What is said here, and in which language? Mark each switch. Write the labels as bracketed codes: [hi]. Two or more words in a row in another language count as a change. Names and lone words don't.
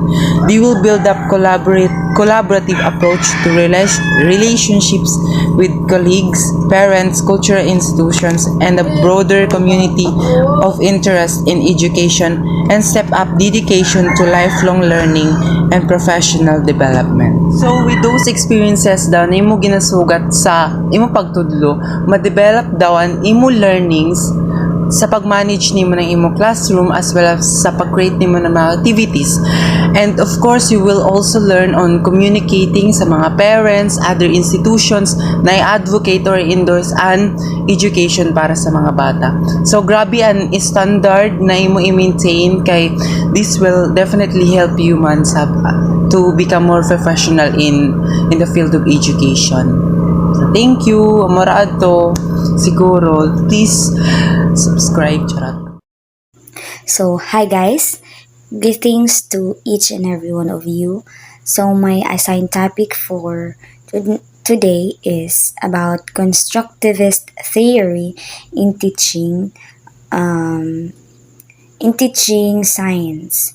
[en] They will build up collaborative approach to relationships with colleagues, parents, cultural institutions, and a broader community of interest in education and step up dedication to lifelong learning and professional development. So with those experiences [hil] daw na imo ginasugat sa imo pagtudlo, ma-develop daw ang imo learnings sa pag-manage nimo ng imo classroom [en] as well as [hil] sa pag-create nimo ng mga activities. [en] And of course, you will also learn on communicating sa mga parents, other institutions na i-advocate or endorse an education [hil] para sa mga bata. [en] So [hil] grabe an standard na imo i-maintain kay [en] this will definitely help you man to become more professional in the field of education. [hil] So, [en] thank you. [hil] Amora adto. Siguro, [en] please subscribe. Charot. So, hi guys. Greetings to each and every one of you. So, my assigned topic for today is about constructivist theory in teaching science.